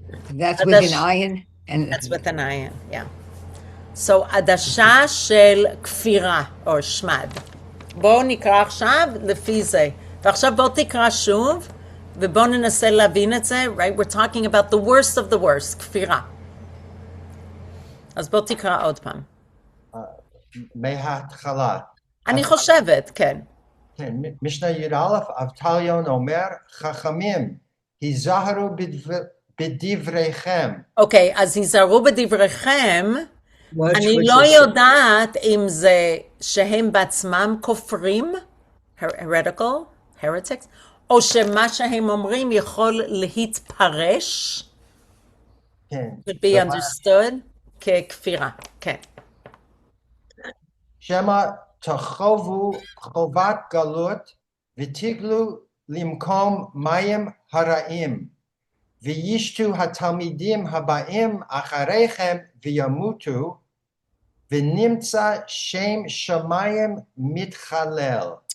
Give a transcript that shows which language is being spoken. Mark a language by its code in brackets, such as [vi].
[en] That's with an iron. That's with an iron, yeah. [he] So, עדשה של כפירה, או שמד. בואו נקרא עכשיו לפי זה. ועכשיו בואו תקרא שוב, ובואו ננסה להבין את זה, right? [en] We're talking about the worst of the worst, כפירה. [he] אז בוא תקרא עוד פעם. מההתחלה. אני חושבת, כן. כן, משנה י"א, אבטליון אומר, חכמים, היזהרו בדבריכם. אוקיי, אז היזהרו בדבריכם. אני לא יודעת אם זה שהם בעצמם כופרים, heretics, או שמה שהם אומרים יכול להתפרש, כן. [en] could be understood, ככפירה, כן. [he] שמא תחובו חובת גלות ותגלו למקום מים הרעים, וישתו התלמידים הבאים אחריכם וימותו, ונמצא שם שמיים מתחלל.